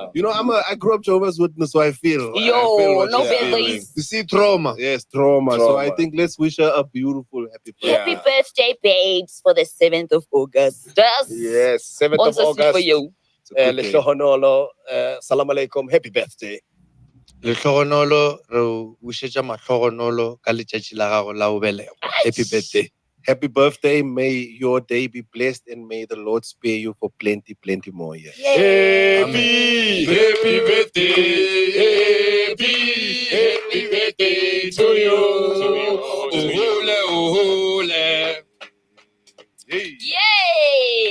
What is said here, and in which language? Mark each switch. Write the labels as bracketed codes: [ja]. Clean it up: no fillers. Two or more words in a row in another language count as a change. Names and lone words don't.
[en] You know, I grew up Jehovah's Witness, so I feel. I Yo, feel what no she's bad feeling. days. You see, trauma. Yes, trauma. So I Trauma. think let's wish her a beautiful happy birthday. Yeah. Happy birthday, babes, for the 7th of August. Yes, 7th of Also sweet August. for you. It's a good day. Lehlohonolo, [ar] سلام عليكم, [en] happy birthday. [nso] Lehlohonolo, re wishetša mahlohonolo ka letšatši la gago la ho belegwa. [en] Happy birthday. Happy birthday. May your day be blessed and may the Lord spare you for plenty, plenty more years. Happy birthday to you. Yay!